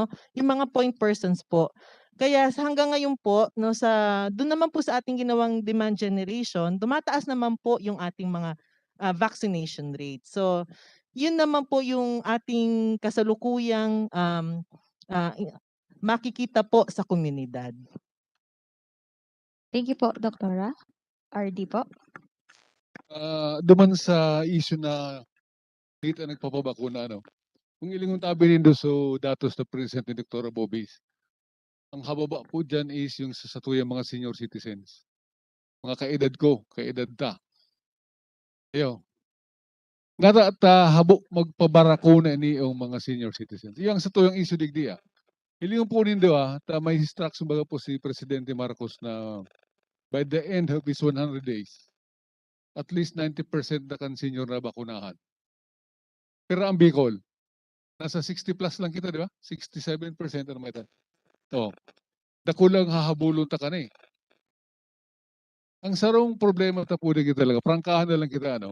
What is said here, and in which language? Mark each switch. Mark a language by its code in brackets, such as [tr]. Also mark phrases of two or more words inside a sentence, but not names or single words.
[tl] Yung mga point persons po. Kaya hanggang ngayon po, no, doon naman po sa ating ginawang [en] demand generation, [tl] dumataas naman po yung ating mga [en] vaccination rate. [tl] So, yun naman po yung ating kasalukuyang makikita po sa komunidad. [en] Thank you po, Doktora. RD po. [bik] Duman sa issue na dito nagpapabakuna, ano? Kung ilingon tabi rin doon sa datos na present ni Dr. Bobis, ang hababa po dyan is yung sa tuyang mga [en] senior citizens. [bik] Mga kaedad ko, kaedad ta. Ayo. Nga ta habo magpabarakuna ni yung mga [en] senior citizens. [bik] Yung sa tuyang issue digdi Ilingon po nindo ta may instruction baga po si Presidente Marcos na [en] by the end of his 100 days, at least 90% [bik] na kan senior na bakunahan. Pero ang Bicol, nasa 60 plus lang kita, di ba? 67% ano may tan. Oh. Dakulang hahabulon ta ka na eh. Ang sarong problema ta po kita talaga, prangkahan na lang kita, ano?